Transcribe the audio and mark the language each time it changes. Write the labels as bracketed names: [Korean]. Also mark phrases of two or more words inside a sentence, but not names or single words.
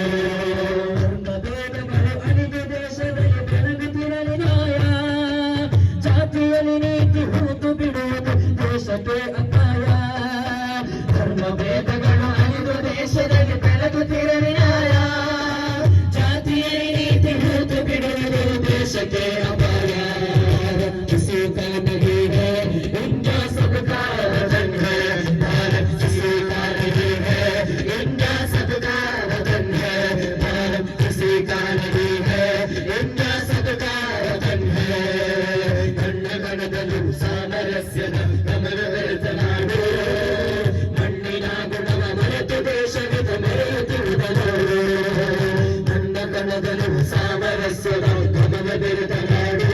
[Kannada] ಭೇದಗಳು ಅಳಿದು ದೇಶದಲ್ಲಿ ಬೆಳಗುತ್ತಿರಲಿ ನ್ಯಾಯ, ಜಾತಿಯಲ್ಲಿ ನೀತಿ ಹೂತು ಬಿಡುವುದು ದೇಶಕ್ಕೆ ಅಪಾಯ. ಧರ್ಮ ಭೇದಗಳು ಅಳಿದು ದೇಶದಲ್ಲಿ ಬೆಳಗುತ್ತಿರಲಿ ನ್ಯಾಯ, ಜಾತಿಯಲ್ಲಿ ನೀತಿ ಹೂತು ಬಿಡುವುದು ದೇಶಕ್ಕೆ ಅಪಾಯ. [Hindi] किसी का नहीं है इनका सबका वतन है भारत, किसी का नहीं है इनका सबका वतन है भारत, किसी का नहीं है इनका सबका वतन है. [Kannada] ಕಣ್ಣ ಕಣದಲು ಸಾಮರಸ್ಯದ ಗಮನ ಬೆರೆತ ನಾಡು, ಮಣ್ಣಿನ ಗುಣವ ಮರೆತು ದೇಶವಿದು ಮೆರೆಯುತ್ತಿರುವುದ ನೋಡು. ಕಣ್ಣ ಕಣದಲು ಸಾಮರಸ್ಯದ ಗಮನ ಬೆರೆತ ನಾಡು,